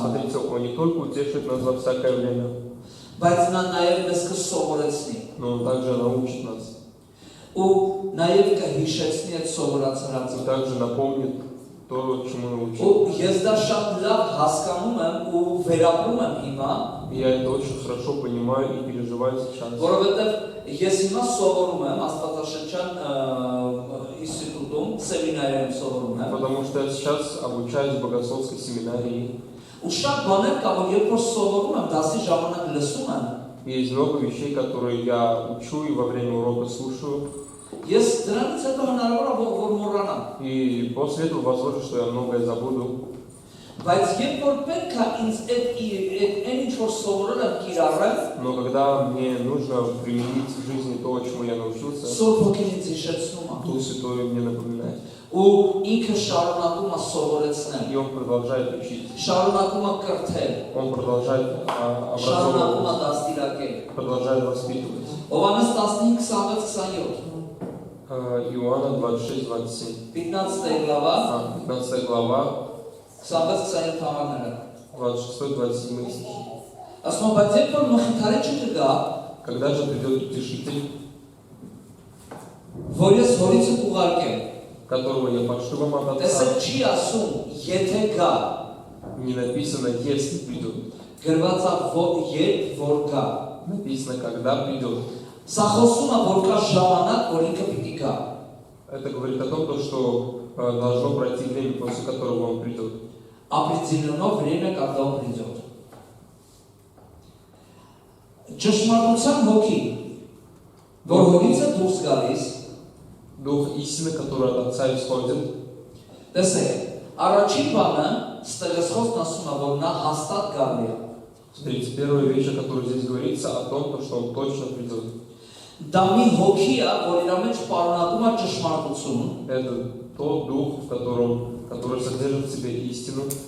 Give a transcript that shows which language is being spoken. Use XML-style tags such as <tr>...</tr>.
<ru>Смотрите, Он не только утешит нас во всякое время,</ru> <hy>բայց նա նաև մեզ կսովորեցնի</hy> <ru>но Он также научит нас.</ru> <hy>ու նաև կհիշեցնի այդ սովորած</hy> <ru>И</ru> <hy>հրացը։</hy> <ru>также напомнит то, чему научил.</ru> <hy>Ու ես դա շատ լավ հասկանում եմ ու վերապրում եմ հիմա,</hy> <ru>И я это очень хорошо понимаю и переживаю сейчас.</ru> <hy>որովհետև ես հիմա սովորում եմ Աստվածաշնչյան ինստիտուտում, սեմինարիում սովորում եմ։</hy> <ru>Потому что я сейчас обучаюсь в богословской семинарии.</ru> <hy>Ու շատ բաներ կա, որ երբ որ սովորում եմ, դասի ժամանակ լսում եմ,</hy> <ru>И есть много вещей, которые я учу и во время урока слушаю.</ru> <hy>ես դրանից հետո հնարավոր է որ մոռանամ։</hy> <ru>И после этого возможно, что я многое забуду.</ru> <hy>Բայց երբ որ պետք է ինձ այդ ինչ որ սովորել եմ կիրառել,</hy> <ru>Но когда мне нужно применить в жизни то, чему я научился,</ru> <hy>Սուրբ Հոգին ինձ հիշեցնում է։</hy> <ru>Дух Святой мне напоминает.</ru> <hy>Ու ինքը շարունակում է սովորեցնել,</hy> <ru>И Он продолжает учить.</ru> <hy>շարունակում է կրթել,</hy> <ru>Он продолжает</ru> <hy>շարունակում է</hy> <ru>образовывать,</ru> <hy>դաստիարակել։</hy> <ru>продолжает воспитывать.</ru> <hy>Հովհաննես 15:26-27,</hy> <ru>Иоанна 26-27. 15 глава, 15 глава,</ru> <hy>26-27 համարները։</hy> <ru>26-27 стих.</ru> <hy>Ասում բայց երբ որ մխիթարիչը կգա,</hy> <ru>Когда же придет утешитель,</ru> <hy>որ ես հորիցը կուղարկեմ,</hy> <ru>которого я пошлю вам от Отца,</ru> <hy>տեսեք չի ասում, եթե գա,</hy> <ru>не написано «если придет»,</ru> <hy>գրված է երբ որ гա։</hy> <ru>написано «когда придет».</ru> <hy>Սա խոսում է որ կա ժամանակ, որ ինքը պիտի գա։</hy> <ru>Это говорит о том, что должно пройти время, после которого он придет. Определено время, когда он придет.</ru> <hy>Ճշմարտության հոգի, որ հորից է դուրս գալիս,</hy> <ru>Дух истины, который от Отца исходит.</ru> <hy>տեսեք, առաջին բանը ստեղծողն ասում է, որ նա հաստատ գալի է։</hy> <ru>Смотрите, первая вещь, о которой здесь говорится, о том, что он точно придет.</ru> <hy>Դա մի հոգի է, որ իր մեջ պարունակում է ճշմարտություն,</hy> <ru>Это тот дух, который содержит в себе истину,</ru>